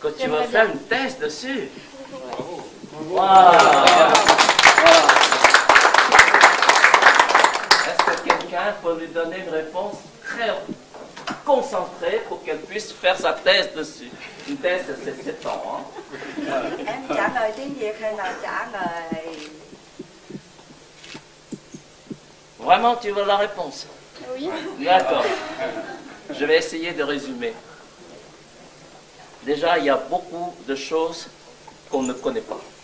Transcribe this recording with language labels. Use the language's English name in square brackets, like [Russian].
[French] Que tu vas faire une thèse dessus? Bravo. Wow. Est-ce que quelqu'un peut lui donner une réponse très concentrée pour qu'elle puisse faire sa thèse dessus? Une thèse, c'est 7 ans. Hein? [Vietnamese] Em trả lời tiếng Việt hay là trả lời... [French] Vraiment, tu veux la réponse? Oui. D'accord. Je vais essayer de résumer. Déjà, il y a beaucoup de choses qu'on ne connaît pas.